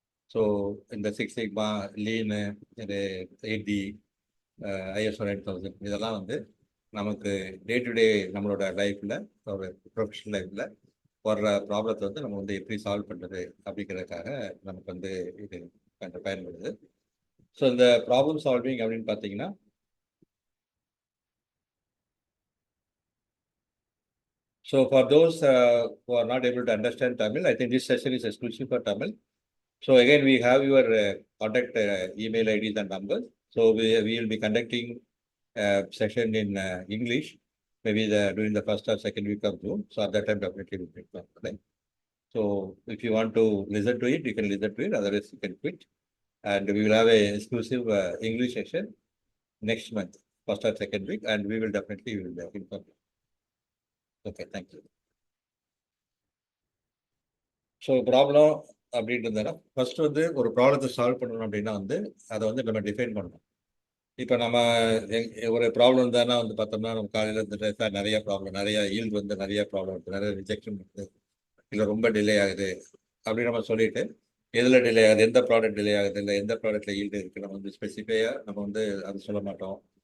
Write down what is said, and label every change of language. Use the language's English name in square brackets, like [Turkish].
[Tamil] So இந்த six sigma, Lean, இது 8D, ISO 9000 இதெல்லாம் வந்து நமக்கு டே டு டே நம்மளோட லைஃப்பில் ஒரு ப்ரொஃபஷனல் லைஃப்பில் வர்ற ப்ராப்ளத்தை வந்து நம்ம வந்து எப்படி சால்வ் பண்ணுறது அப்படிங்கிறதுக்காக நமக்கு வந்து இது பயன்படுது. ஸோ இந்த ப்ராப்ளம் சால்விங் அப்படின்னு பார்த்தீங்கன்னா, [English] so for those who are not able to understand Tamil, I think this session is exclusive for Tamil. So again, we have your contact email IDs and numbers. So we will be conducting a session in English, maybe during the first or second week of June. So at that time, definitely we'll take part. Right? So if you want to listen to it, you can listen to it. Otherwise, you can quit. And we will have a exclusive English session next month, first or second week, and we will definitely inform you. Okay, thank you. [Tamil] So problem அப்படின்றதுனா first வந்து ஒரு ப்ராப்ளத்தை solve பண்ணணும் அப்படின்னா வந்து அதை வந்து நம்ம define பண்ணணும். இப்போ நம்ம ஒரு ப்ராப்ளம் தானே வந்து பார்த்தோம்னா நம்ம காலையில் இருந்துட்டு நிறைய ப்ராப்ளம், நிறைய ஈல்டு வந்து நிறைய ப்ராப்ளம் இருக்குது, நிறைய ரிஜெக்ஷன் இருக்குது, இல்லை ரொம்ப டிலே ஆகுது அப்படின்னு நம்ம சொல்லிட்டு எதில் டிலே ஆகுது, எந்த ப்ராடக்ட் டிலே ஆகுது, இல்லை எந்த ப்ராடக்ட்ல ஈல்டு இருக்குது நம்ம வந்து ஸ்பெசிஃபையாக நம்ம வந்து அது சொல்ல மாட்டோம்.